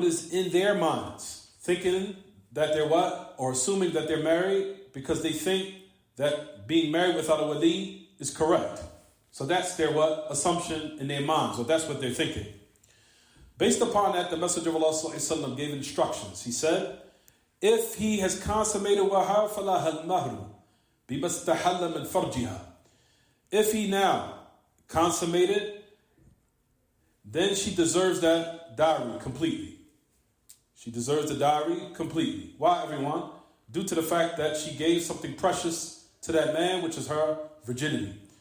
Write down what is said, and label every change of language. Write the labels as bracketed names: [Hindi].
[English] What is in their minds. Thinking that they're what? Or assuming that they're married because they think that being married without a wali is correct. So that's their what? Assumption in their minds, or that's what they're thinking. Based upon that, the Messenger of Allah ﷺ gave instructions. He said, if he has consummated [Arabic] وَهَا فَلَهَا الْمَهْرُ بِمَا اسْتَحَلَّ مِنْ فَرْجِهَا. [English] If he now consummated, then she deserves that dowry completely. She deserves the dowry completely. Why, everyone? Due to the fact that she gave something precious to that man, which is her virginity.